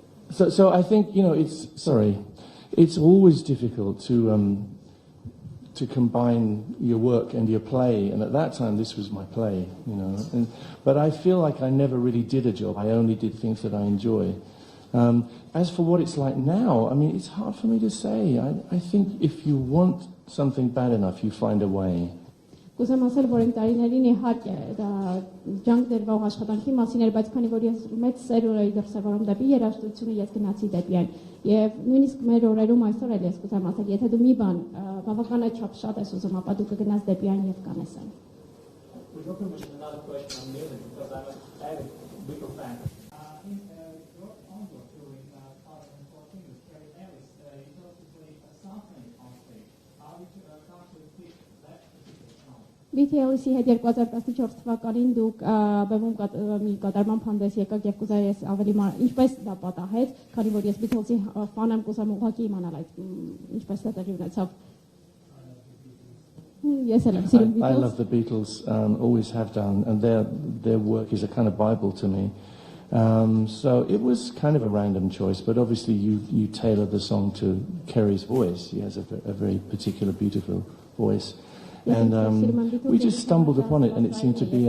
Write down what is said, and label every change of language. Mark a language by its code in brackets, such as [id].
[en] So I think, you know, it's always difficult to combine your work and your play, and at that time this was my play, you know. But I feel like I never really did a job. I only did things that I enjoy. As for what it's like now, I mean, it's hard for me to say. I think if you want something bad enough, you find a way. [hy] Կուզեմ ասել, որ այն տարիներին իհարկե դա ջանք դրվող աշխատանքի մասին էր, բայց քանի որ ես մեծ սերուր էի դրսևորում դեպի երաժշտությունը, ես գնացի դեպի այն։ Եվ նույնիսկ մեր օրերում այսօր էլ ես կուզեմ ասել, եթե դու մի բան բավականաչափ շատ ես ուզում, ապա դու կգնաս դեպի այն եւ կանես այն։ [en] We're talking about another question on music because I'm a big fan. In your own book during 2014 with Kerry Ellis, you also played something on stage. How did you come to pick that particular song? [hy] BTL-ի հետ 2014 թվականին դուք բեմում մի կատարման փանդես եկաք եւ կուզեի ես ավելի ինչպես դա պատահեց, քանի որ ես BTL-ի ֆան եմ, կուզեմ ուղղակի իմանալ այդ ինչպես դա տեղի ունեցավ։ [en] Yes, I love the Beatles, always have done, and their work is a kind of Bible to me. So it was kind of a random choice, but obviously you tailor the song to Kerry's voice. He has a very particular, beautiful voice. And we just stumbled upon it, and it seemed to be...